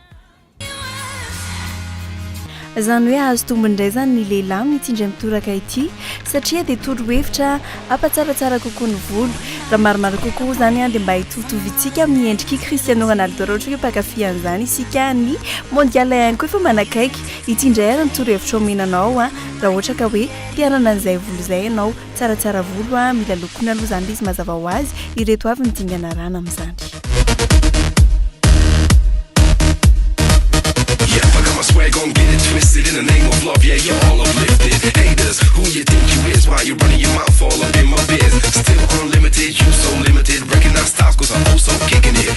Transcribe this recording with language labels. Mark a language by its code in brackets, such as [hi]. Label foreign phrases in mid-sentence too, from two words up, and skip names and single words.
[mg] zany hoe azo tombondray zany ny lehilahy mitindry mitoraka ity satria dia torohevitra ampatsaratsara kokoa ny volo raha maromaro kokoa zany dia mba hitovitovitsika amin'ny endriky Cristiano Ronaldo raha ohatra hoe mpakafy an'izany isika ny mondial ihany koa efa manakaiky itindray ary ny torohevitra omenanao raha ohatra ka hoe tianana an'izay volo zay ianao tsaratsara volo mila lokona aloha zany izy mazava ho azy ireto avy midingana rana amin'izany [en] Swag gon' get it twisted in the name of love, yeah, you're all uplifted. Haters, who you think you is? Why you running your mouth all up in my biz? Still unlimited, you so limited. Recognize styles cause I'm also kicking it.